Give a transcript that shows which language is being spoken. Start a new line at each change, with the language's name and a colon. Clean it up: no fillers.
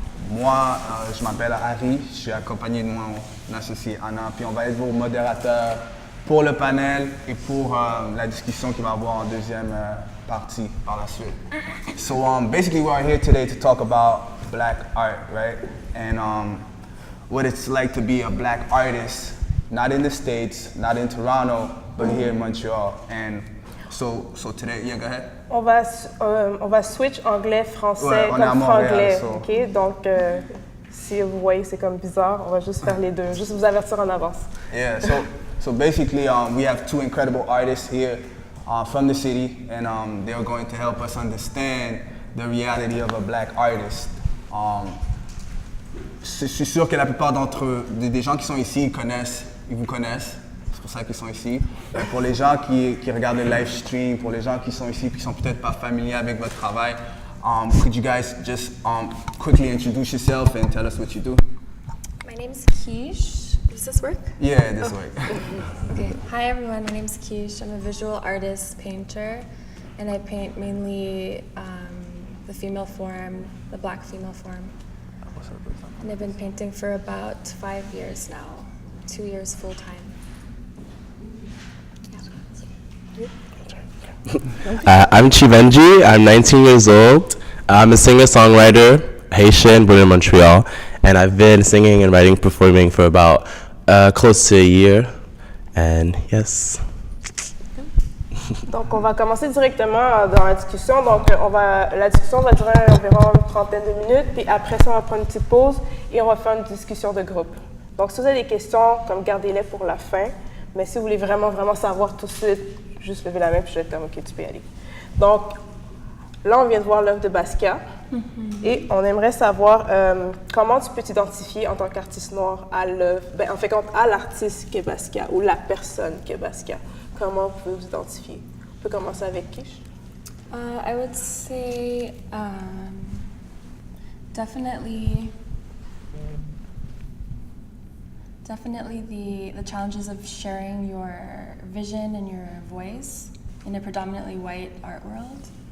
French: Moi, je m'appelle Harry, je suis accompagné de mon associé Anna, puis on va être vos modérateurs pour le panel et pour la discussion qui va avoir en deuxième partie par la suite.
English: So basically we are here today to talk about black art, right? And what it's like to be a black artist, not in the States, not in Toronto, but here in Montreal. And so today, yeah, go ahead.
French: On va switch anglais-français Ouais, on est à comme Montréal, franglais,
English: so. ok?
French: Donc, si vous voyez c'est comme bizarre, on va juste faire les deux, juste vous avertir en avance.
English: Yeah, so basically we have two incredible artists here from the city, and they're going to help us understand the reality of a black artist.
French: Je suis sûr que la plupart d'entre eux, des gens qui sont ici, ils vous connaissent. C'est pour ça qu'ils sont ici. Pour les gens qui regardent le live stream, pour les gens qui sont ici et qui sont peut-être pas familiers avec votre travail,
English: could you guys just quickly introduce yourself and tell us what you do? My name's Quiche. Does this work? Yeah, this way. Okay. Hi everyone, my name's Quiche. I'm a visual artist, painter, and I paint mainly the female form, the black female form. And I've been painting for about 5 years now, 2 years full time. I'm Chivenji. I'm 19 years old. I'm a singer-songwriter, Haitian, born in Montreal, and I've been singing and writing, performing for about close to a year. And yes.
French: Donc, on va commencer directement dans la discussion. Donc, la discussion va durer environ une trentaine de minutes, puis après ça, on va prendre une petite pause et on va faire une discussion de groupe. Donc, si vous avez des questions, comme gardez-les pour la fin. Mais si vous voulez vraiment savoir tout de suite, juste levez la main puis je vais être comme, OK, tu peux y aller. Donc, là, on vient de voir l'œuvre de Basquiat et on aimerait savoir comment tu peux t'identifier en tant qu'artiste noir à l'œuvre, en fait, à l'artiste qu'est Basquiat ou la personne qu'est Basquiat. Comment vous pouvez vous identifier? On peut commencer avec Quiche.
English: I would say definitely the challenges of sharing your vision and your voice in a predominantly white art world.